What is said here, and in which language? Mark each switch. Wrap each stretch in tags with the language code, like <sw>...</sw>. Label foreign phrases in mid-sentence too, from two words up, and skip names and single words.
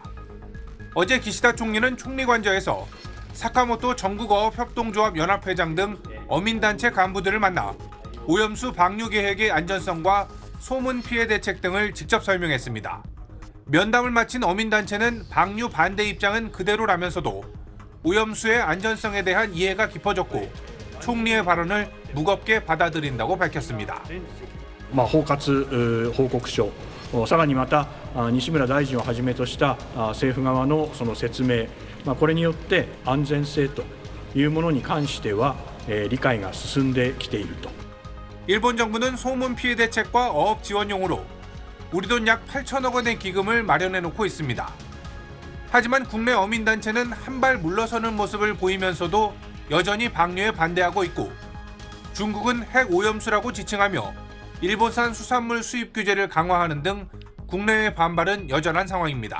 <ko>어제 기시다 총리는 총리관저에서 사카모토 전국어업협동조합 연합회장 등 어민단체 간부들을 만나 오염수 방류 계획의 안전성과 소문 피해 대책 등을 직접 설명했습니다. 면담을 마친 어민단체는 방류 반대 입장은 그대로라면서도 오염수의 안전성에 대한 이해가 깊어졌고 총리의 발언을 무겁게 받아들인다고 밝혔습니다.</ko> <ja>包括報告書、さらにまた西村大臣をはじめとした政府側のその説明、これによって安全性というものに関しては理解が進んできていると。</ja> <ko>일본 정부는 소문 피해 대책과 어업 지원용으로 우리 돈 약 8천억 원의 기금을 마련해 놓고 있습니다. 하지만 국내 어민단체는 한 발 물러서는 모습을 보이면서도 여전히 방류에 반대하고 있고 중국은 핵 오염수라고 지칭하며 일본산 수산물 수입 규제를 강화하는 등 국내의 반발은 여전한 상황입니다.</ko>